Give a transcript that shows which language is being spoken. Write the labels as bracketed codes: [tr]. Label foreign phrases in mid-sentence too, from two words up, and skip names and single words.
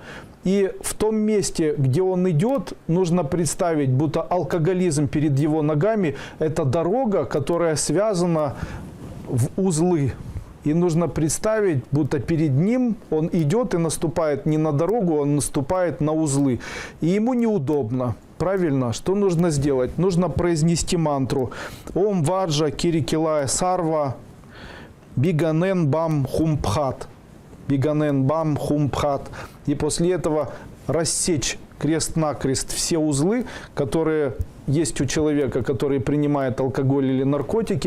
[ru] И в том месте, где он идет, нужно представить, будто алкоголизм перед его ногами – это дорога, которая связана в узлы. И нужно представить, будто перед ним он идет и наступает не на дорогу, он наступает на узлы. И ему неудобно. Правильно? Что нужно сделать? Нужно произнести мантру. [sa] ॐ वज्र किलिकिलाय सर्व विघ्नान् बं हूंफट्. विघ्नान् बं हूंफट्. [ru] И после этого рассечь крест-накрест все узлы, которые есть у человека, который принимает алкоголь или наркотики.